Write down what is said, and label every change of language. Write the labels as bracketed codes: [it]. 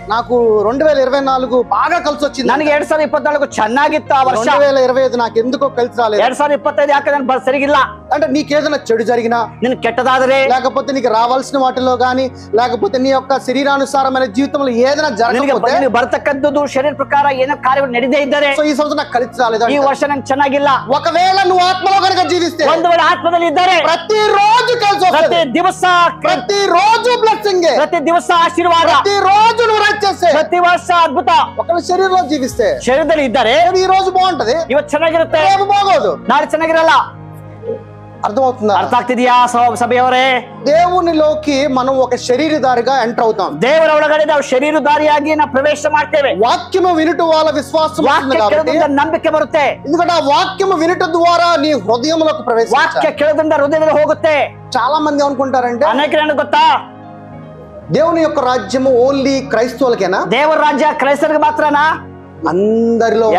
[te] నాకు 2024 బాగా కలిసి వచ్చింది, [kn] ನನಗೆ 2024 ಚೆನ್ನಾಗಿತ್ತು ಆ ವರ್ಷ, [te] 2025 నాకు ఎందుకೋ కలిసి రాలేదు. [kn] 2025 ಯಾಕೆ ನನ್ಗೆ ಸರಿಗಿಲ್ಲ. [te] అంటే నీకేదైనా చెడు జరిగినా, [kn] ನಿನ್ ಕೆಟ್ಟದಾದರೆ, [te] లేకపోతే నీకు రావాల్సిన వాటిలో గానీ, లేకపోతే నీ యొక్క శరీరానుసారమైన జీవితంలో ఏదైనా జరగకపోతే, [kn] ನಿನಗೆ ಬರ್ತಕ್ಕಂಥದ್ದು ಶರೀರ ಪ್ರಕಾರ ಏನೋ ಕಾರ್ಯಗಳು ನಡೆದೇ ಇದ್ದರೆ, [te] సో ఈ సంవత్సరం నాకు కలిసి రాలేదు, [kn] ಈ ವರ್ಷ ನಂಗೆ ಚೆನ್ನಾಗಿಲ್ಲ, [te] ఒకవేళ నువ్వు ఆత్మలో కనుక జీవిస్తే, [kn] ಒಂದು ವೇಳೆ ಆತ್ಮದಲ್ಲಿ ಇದ್ದರೆ [te] ప్రతిరోజు కలిసి [kn] ಪ್ರತಿ [te] వస్తుంది, [kn] ದಿವಸ [te] ప్రతిరోజు బ్లెస్సింగ్, [kn] ಪ್ರತಿ ದಿವಸ ಆಶೀರ್ವಾದ, [te] ప్రతిరోజు నువ్వు రైట్ చేస్తే, [kn] ಪ್ರತಿ ವರ್ಷ ಅದ್ಭುತ. [te] ఒకవేళ శరీరంలో జీవిస్తే [kn] ಶರೀರದಲ್ಲಿ ಇದ್ದರೆ [te] ఈ రోజు బాగుంటది, [kn] ಇವತ್ತು ಚೆನ್ನಾಗಿರುತ್ತೆ, [te] రేపు బాగోదు. [kn] ನಾಳೆ ಚೆನ್ನಾಗಿರಲ್ಲ. [te] అర్థమవుతుందా? [kn] ಅರ್ಥ ಆಗ್ತಿದ್ಯಾ ಸಭೆಯವರೇ? [te] దేవునిలోకి మనం ఒక శరీరధారిగా ఎంటర్ అవుతాం. [kn] ದೇವರ ಒಳಗಡೆ ನಾವು ಶರೀರಧಾರಿಯಾಗಿ ನಾವು ಪ್ರವೇಶ ಮಾಡ್ತೇವೆ. [te] వాక్యము వినుట వాళ్ళ విశ్వాసం [kn] ವಾಕ್ಯ ಕೇಳೋದ್ರಿಂದ ನಂಬಿಕೆ ಬರುತ್ತೆ. [te] ఎందుకంటే ఆ వాక్యము వినుట ద్వారా నీ హృదయంలోకి [kn] ವಾಕ್ಯ [te] ప్రవేశించాలి. [kn] ಕೇಳೋದ್ರಿಂದ ಹೃದಯದಲ್ಲಿ ಹೋಗುತ್ತೆ. [te] చాలా మంది అనుకుంటారంటే [kn] ಅನೇಕರು ಗೊತ್ತಾ, [te] దేవుని యొక్క రాజ్యము ఓన్లీ క్రైస్తవులకేనా? [kn] ದೇವರ ರಾಜ್ಯ ಕ್ರೈಸ್ತರಿಗೆ ಮಾತ್ರನಾ? [te] అందరిలో,